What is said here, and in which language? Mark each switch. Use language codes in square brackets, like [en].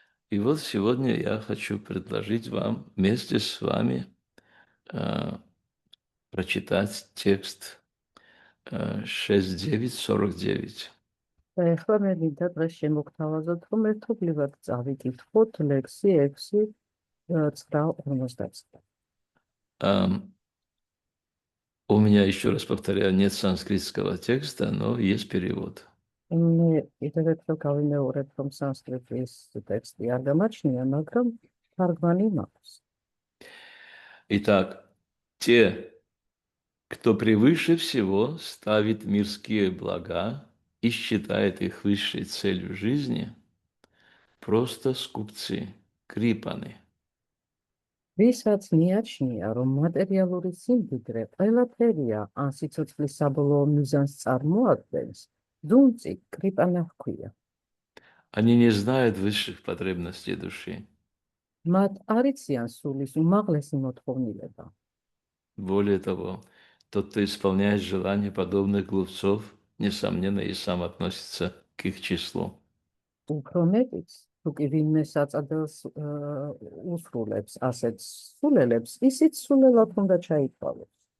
[ru] И вот сегодня я хочу предложить вам вместе с вами прочитать текст 6.9.49. [ka] და ეხლა მე მინდა დღეს შემოგთავაზოთ, რომ ერთობლივად წავიკითხოთ ლექსი 6.9.50. [ru] У меня, еще раз повторяю, нет санскритского текста, но есть перевод. [ka] მე კიდევ ერთხელ გავიმეორებ, რომ სანსკრიტის ტექსტი არ გამაჩნია, მაგრამ თარგმანი მაქვს. [ru] Итак, те, кто превыше всего ставит мирские блага и считает их высшей целью жизни, просто скупцы, крипаны. [ka] ვისაც მიაჩნია, რომ მატერიალური სიმდიდრე ყველაფერია, ან სიცოცხლის საბოლოო მიზანს წარმოადგენს, ძუნწი კრიპანა ჰქვია. [ru] Они не знают высших потребностей души. [ka] მათ არ იციან სულის უმაღლესი მოთხოვნილება. [ru] Более того, тот, кто исполняет желания подобных глупцов, несомненно, и сам относится к их числу. [ka] უფრო მეტიც, თუ კი ვინმე საწადელს უსრულებს ასეთ სულელებს, ისიც სულელად უნდა ჩაითვალოს.